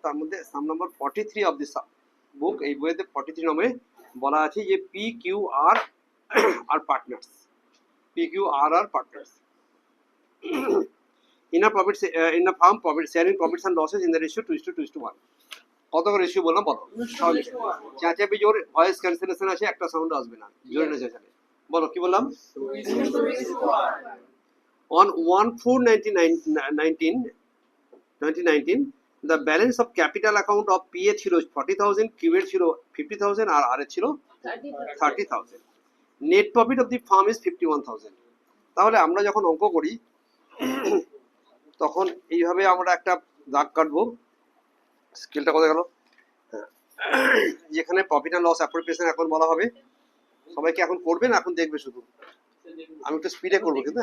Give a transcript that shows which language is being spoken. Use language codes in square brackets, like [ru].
[bn] তার মধ্যে [en] some number 43 of this book, [bn] এই বইয়েতে 43 নম্বরে বলা আছে যে [en] P Q R R partners, P Q R R partners in a profit in a firm profit sharing profits and losses in the ratio 2:1। [bn] কত করে ratio বললাম বলো? চেঁচাবি জোর, ভয়েস ক্যান্সেলেশন আছে, একটা সাউন্ড আসবে না, জোরে না চেঁচাবে। বলো কি বললাম? [en] On 1/4/2019 the balance of capital account of PA [bn] ছিল 40,000, Q এর ছিল 50,000 আর R এর ছিল 30,000। [en] Net profit of the firm is 51,000। [bn] তাহলে আমরা যখন অঙ্ক করি তখন এইভাবে আমরা একটা দাগ কাটবো। স্কেলটা কোথায় গেল? যেখানে প্রফিট অ্যান্ড লস অ্যাপ্রোপ্রিয়েশন এখন বলা হবে। সবাইকে এখন করবে না, এখন দেখবে শুধু, আমি একটু স্পিডে করবো কিন্তু।